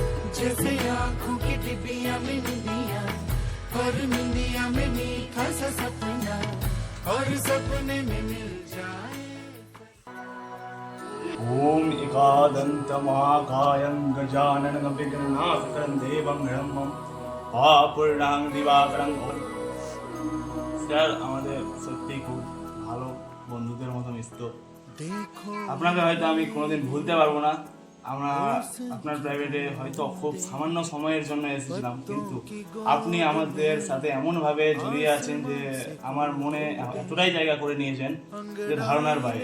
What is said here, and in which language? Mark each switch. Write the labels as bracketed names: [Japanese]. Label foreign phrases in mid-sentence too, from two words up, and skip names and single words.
[Hindi] जैसे आँखों की डिबिया में निंदिया और निंदिया में मीठा सा सपना और सपने में मिल जाए। [Sanskrit] ओम एकादंत महाकायं गजाननं विघ्ननाशकं देवं ब्रह्मं অপূর্ণাং দিবাকরং। [Bangla] স্যার আমাদের সত্যি খুব ভালো বন্ধুদের মতো মিশতো। আপনাকে হয়তো আমি কোনোদিন ভুলতে পারবো না। আমরা আপনার প্রাইভেটে হয়তো খুব সামান্য সময়ের জন্য এসেছিলাম, কিন্তু আপনি আমাদের সাথে এমনভাবে জড়িয়ে আছেন যে আমার মনে এতটাই জায়গা করে নিয়েছেন যে ধারণার বাইরে।